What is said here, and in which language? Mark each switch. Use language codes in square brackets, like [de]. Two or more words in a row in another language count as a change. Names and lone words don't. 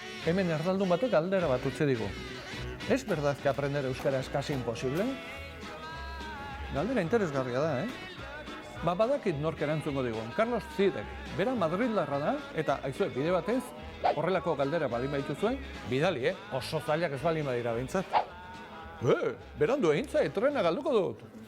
[eu] hemen erdaldun batek galdera bat utzi digu. [es] ¿Es verdad que aprender euskera es casi imposible? [eu] Galdera interesgarria da, badakit nork erantzungo digun. Carlos Zidek, bera Madrildarra da, eta aizue, bide batez, horrelako galdera baldin baituzuen, bidali, oso zailak ez baldin badira behintzat. Berandu egin zait, trena galduko dut.